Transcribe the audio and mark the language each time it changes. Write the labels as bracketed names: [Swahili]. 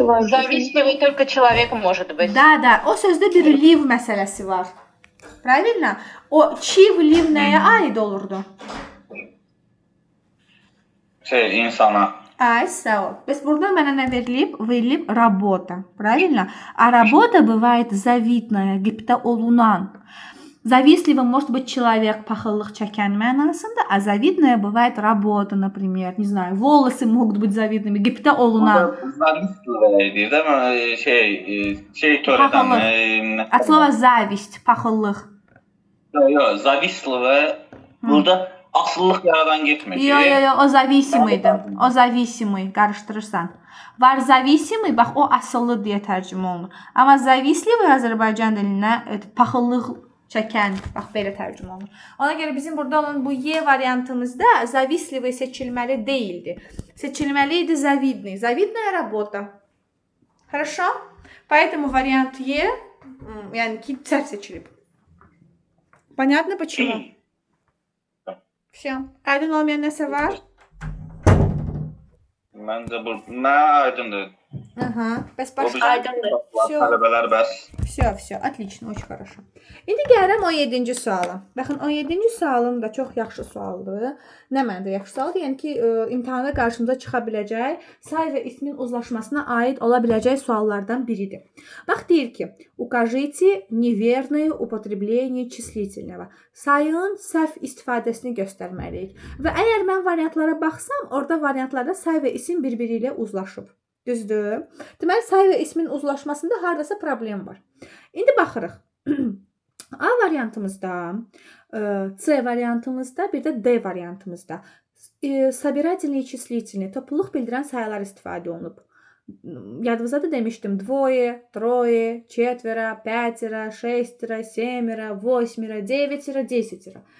[Russian] Завистливый только человек может быть. Да, [Azerbaijani] o sözdə bir liv məsələsi var. [Russian] Правильно? [Azerbaijani] O çiv liv nəyə aid olurdu? İnsana. Ay, sağ ol. Bəs burada mənə nə verilib? Verilib [Russian] работа. Правильно? А работа бывает завидная, [Azerbaijani] qibdə olunan. [Russian] Завистливым может быть человек [Azerbaijani] paxıllıq çəkən mənasında, [Russian] а завидное бывает работа, например, не знаю, волосы могут быть завидными, [Azerbaijani] qibtə olunan. Zavistlidir də şey törədən. [Russian] От слова зависть, [Azerbaijani] paxıllıq. Yox, zavistliyə burada asıllıq yaradan getmir. Yox, o зависимый-dir. O зависимый, qarışdırırsan. Var зависимый, bax o asıllı deyə tərcümə olunur. Amma завистливый Azərbaycan dilinə paxıllıq çəkən, bax belə tərcümə olunur. Ona görə bizim burada olan bu Y variantımızda завистливый seçilməli değildi. Seçilməliydi завидный. [Russian] Завидная работа. Хорошо? Поэтому вариант Е, [Azerbaijani] yəni ki, səhv seçilib. [Russian] Понятно почему? Все. [Azerbaijani] Aydın olmayan nəsə var? Məncə bu nə aydındır. [Russian] Ага. [Azerbaijani] Bəs başqa Aydındır. Tələbələr bəs. [Russian] Все, отлично, очень хорошо. [Azerbaijani] İndi gəlirəm 17-ci suala. Baxın, 17-ci sualım da çox yaxşı sualdır. Nə məndə yaxşı sualdır? Yəni ki, imtahanda qarşımıza çıxa biləcək, say və ismin uzlaşmasına aid ola biləcək suallardan biridir. Bax, deyir ki, [Russian] укажите неверное употребление числительного. [Azerbaijani] Sayın səhv istifadəsini göstərməliyik. Və əgər mən variantlara baxsam, orada variantlarda say və isim bir-biri ilə uzlaşıb. Düzdür? Deməli, say və ismin uzlaşmasında hardasa problem var. İndi baxırıq. A variantımızda, C variantımızda, bir də D variantımızda [Russian] собирательные числительные, [Azerbaijani] topluluq bildirən sayılar istifadə olunub. Yadınızda da demişdim. [Russian] Двое, трое, четверо, пятеро, шестеро, семеро, восьмеро, девятеро, десятеро.